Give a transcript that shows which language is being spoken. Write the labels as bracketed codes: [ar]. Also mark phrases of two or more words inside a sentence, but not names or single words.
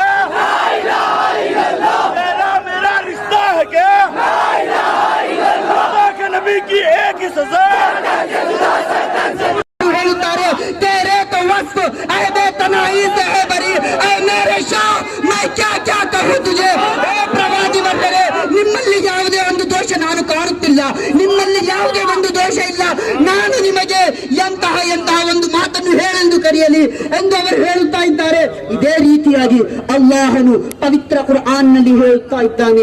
[ar] لا إله إلا الله. [hi] तेरा मेरा रिश्ता है क्या? [ar] لا إله إلا الله. [hi] खुदा के नबी की एक ही सजा। तेरे तो वक्त ऐ बेतनाई से है बरी, ऐ मेरे शाह मैं क्या क्या कहूँ तुझे। [kn] ಪ್ರವಾದಿ ಬಂದರೆ ನಿಮ್ಮಲ್ಲಿ ಯಾವುದೇ ಒಂದು ದೋಷ ನಾನು ಕಾಣುತ್ತಿಲ್ಲ, ನಿಮ್ಮಲ್ಲಿ ಯಾವುದೇ ಒಂದು ದೋಷ ಇಲ್ಲ, ನಾನು ನಿಮಗೆ ಎಂತಹ ಒಂದು ಮಾತನ್ನು ಹೇಳೆಂದು ಕರೆಯಲಿ ಎಂದು ಅವರು ಹೇಳುತ್ತಾ ಇದ್ದಾರೆ. ಇದೇ ರೀತಿಯಾಗಿ ಅಲ್ಲಾಹನು ಪವಿತ್ರ ಕುರ್ಆನ್ ನಲ್ಲಿ ಹೇಳುತ್ತಾ ಇದ್ದಾನೆ.